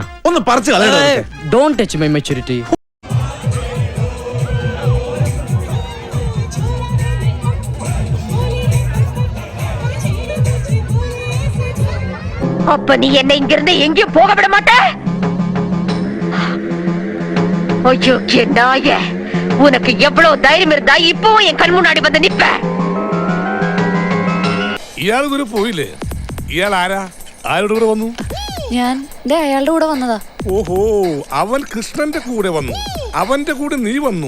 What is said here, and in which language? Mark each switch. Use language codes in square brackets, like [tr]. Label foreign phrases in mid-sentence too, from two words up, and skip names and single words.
[ml] ഒന്ന് പറിച്ചു കളയണോ? [en] Don't touch my maturity. [ta] அப்ப நீ என்ன இங்கிருந்து எங்கேயும் போக விட மாட்ட? ஐயோ நாய, உனக்கு எவ்வளவு தைரியம் இருந்தா இப்பவும் என் கண் முன்னாடி வந்து நிப்ப? [ml] ഇയാൾ ഒരു പോയില്ലേ? ഇയാൾ ആരാ? ആരുടെ കൂടെ വന്നു? ഞാൻ അയാളുടെ കൂടെ വന്നതാ. ഓഹോ, അവൻ കൃഷ്ണന്റെ കൂടെ വന്നു. അവന്റെ കൂടെ നീ വന്നു.